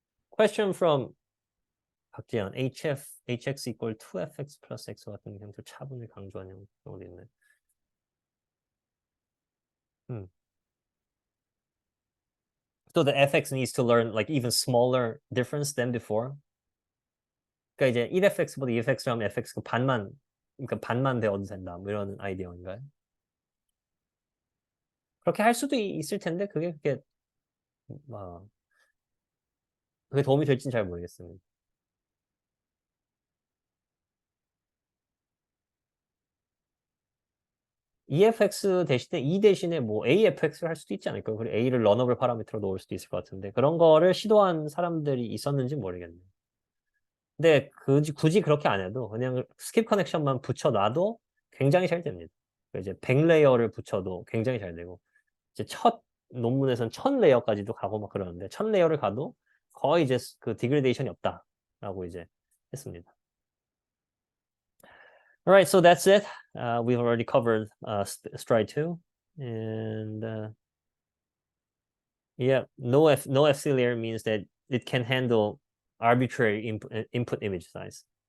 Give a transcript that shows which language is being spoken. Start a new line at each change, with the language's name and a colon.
English: Question from 박재현.
Korean: hx equal 2fx plus x 같은 경우 차분을 강조하는 경우도 있네.
English: So the fx needs to learn like even smaller difference than before.
Korean: 그러니까 이제 1fx보다 2fx로 하면 fx가 반만 배워도 된다. 뭐 이런 아이디어인가요? 그렇게 할 수도 있을 텐데 그게 도움이 될지는 잘 모르겠습니다. EFX 대신에 E 대신에 뭐 AFX를 할 수도 있지 않을까요? 그리고 A를 러너블 파라미터로 넣을 수도 있을 것 같은데 그런 거를 시도한 사람들이 있었는지 모르겠네요. 근데 굳이 그렇게 안 해도 그냥 스킵 커넥션만 붙여놔도 굉장히 잘 됩니다. 이제 100레이어를 붙여도 굉장히 잘 되고 이제 첫 논문에서는 1000레이어까지도 가고 막 그러는데 1000레이어를 가도 거의 이제 그 디그레데이션이 없다. 라고 이제 했습니다.
English: All right, so that's it. We've already covered stride 2. And yeah, no FC layer means that it can handle arbitrary input image size.